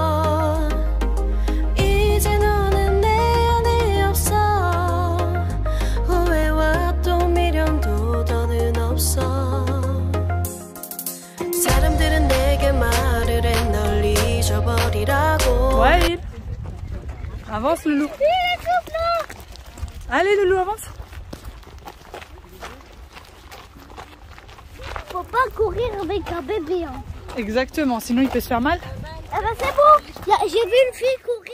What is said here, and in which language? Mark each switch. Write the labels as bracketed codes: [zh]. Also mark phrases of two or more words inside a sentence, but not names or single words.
[ko] 이제 너는 내 안에 없어 후회와 또 미련도 더는 없어 사람들은 내게 말을 해 널 잊어버리라고 [fr] Ouais, avance Loulou. Allez Loulou, avance. Faut pas courir avec un bébé. Hein. Exactement, sinon il peut se faire mal. Ah bah c'est bon, j'ai vu une fille courir.